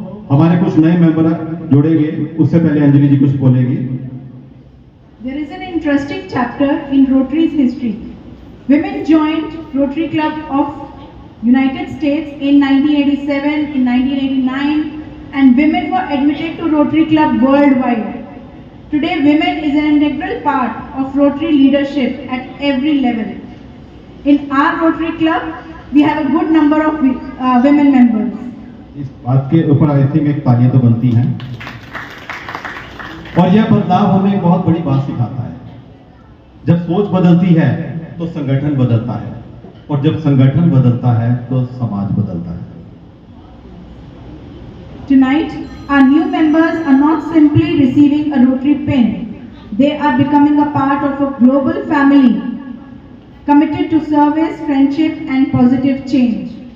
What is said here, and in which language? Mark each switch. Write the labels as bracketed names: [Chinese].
[Hindi] हमारे कुछ नए मेंबर जुड़ेंगे, उससे पहले अंजलि जी कुछ बोलेगी। [English] There is an interesting chapter in Rotary's history. Women joined Rotary Club of United States in 1987, in 1989, and women were admitted to Rotary Club worldwide. Today, women is an integral part of Rotary leadership at every level. In our Rotary Club, we have a good number of women members. [Hindi] इस बात के ऊपर [English] I think [Hindi] एक तालियां तो बनती हैं। और यह बदलाव हमें एक बहुत बड़ी बात सिखाता है। जब सोच बदलती है तो संगठन बदलता है, और जब संगठन बदलता है तो समाज बदलता है। [English] Tonight, our new members are not simply receiving a Rotary pin. They are becoming a part of a global family, committed to service, friendship and positive change.